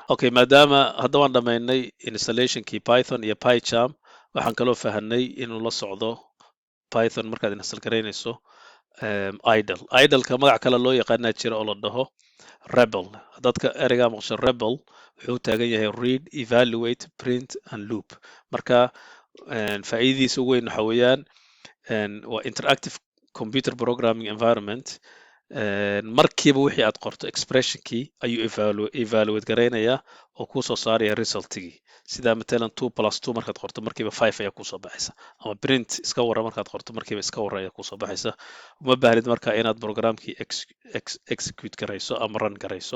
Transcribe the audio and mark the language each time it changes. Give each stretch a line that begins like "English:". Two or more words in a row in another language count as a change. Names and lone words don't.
Somali: Okay, maadaama hadda waan dhamaynay installationkii Python iyo pycharm, waxaan kaloo fahanay inuu la socdo Python markaad install garaynayso idle. Idle-ka magac kale loo yaqaanaa jira oo la dhaho rebel. Haddaad ereygaa maqasho rebel wuxuu taagan yahay
English: read, evaluate, print and loop.
Somali: Marka faa'iidadiisa ugu weyn waxa weeyaan waa
English: interactive computer programming environment.
Somali: Markiiba wixii aad qorto expressionkii ayuu evaluate garaynayaa oo kuu soo saaraya resultigii. Sida matalan 2+2 markaad qorto markiiba 5 ayaa kusoo baxaysa, ama print iska warra markaad qorto markiiba iska warra ayaa kusoo baxaysa. Uma baahnid marka inaad programkii execute garayso ama run garayso.